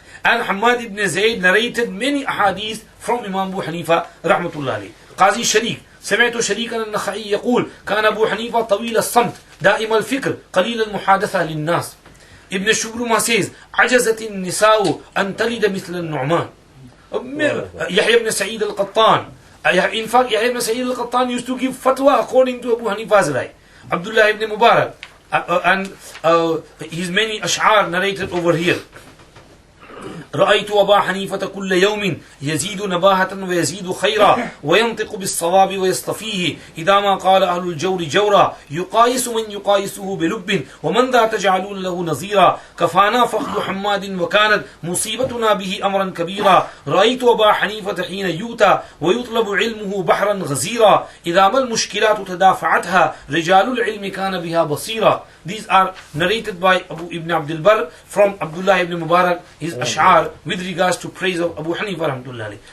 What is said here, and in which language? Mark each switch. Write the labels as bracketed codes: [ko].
[en] And Hamad ibn Zayd narrated many ahadith from Imam Abu Hanifa rahmatullah alayhi. [ar] Qazi Sharik, سمعت شريكا النخعي يقول كان أبو حنيفة طويل الصمت دائم الفكر قليل المحادثة للناس. [en] Ibn Shubruma says, [ar] عجزت النساء أن تلد مثل النعمان. [en] Yahya ibn Sa'id al-Qattan. In fact, Yahya ibn Sa'id al-Qattan used to give fatwa according to Abu Hanifa's right. Abdullah ibn Mubarak and his many ash'ar narrated over here. [ar] رأيت أبا حنيفة كل يوم يزيد نباهة ويزيد خيرا وينطق بالصواب ويصطفيه إذا ما قال أهل الجور جورا يقايس من يقايسه بلب ومن ذا تجعلون له نظيرا كفانا فخذ حماد وكانت مصيبتنا به أمرا كبيرا رأيت أبا حنيفة حين يؤتى ويطلب علمه بحرا غزيرا إذا ما المشكلات تدافعتها رجال العلم كان بها بصيرا. [en] These are narrated by Abu Ibn Abdul Barr from Abdullah ibn Mubarak, his ash'ar with regards to praise of Abu Hanifa rahmatullahi.